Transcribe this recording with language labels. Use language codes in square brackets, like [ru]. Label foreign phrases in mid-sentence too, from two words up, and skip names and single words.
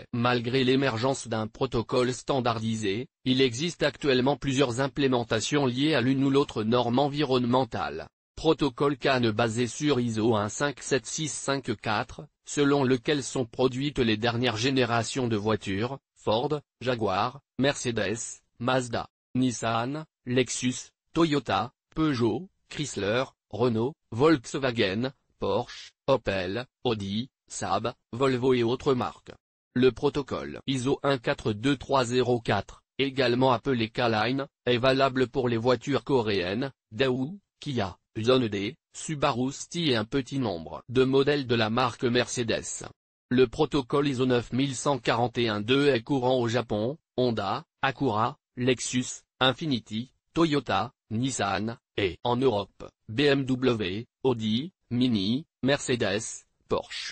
[fr] Malgré l'émergence d'un protocole standardisé, il existe actuellement plusieurs implémentations liées à l'une ou l'autre norme environnementale. Protocole CAN basé sur ISO 15765-4, selon lequel sont produites les dernières générations de voitures, Ford, Jaguar, Mercedes, Mazda, Nissan, Lexus, Toyota, Peugeot, Chrysler, Renault, Volkswagen, Porsche, Opel, Audi, Saab, Volvo et autres marques. Le protocole ISO 1423304, également appelé K-Line, est valable pour les voitures coréennes, Daewoo, Kia, Hyundai, Subaru STI et un petit nombre de modèles de la marque Mercedes. Le protocole ISO 9141-2 est courant au Japon, Honda, Acura, Lexus, Infiniti, Toyota, Nissan, et, en Europe, BMW, Audi, Mini, Mercedes, Porsche.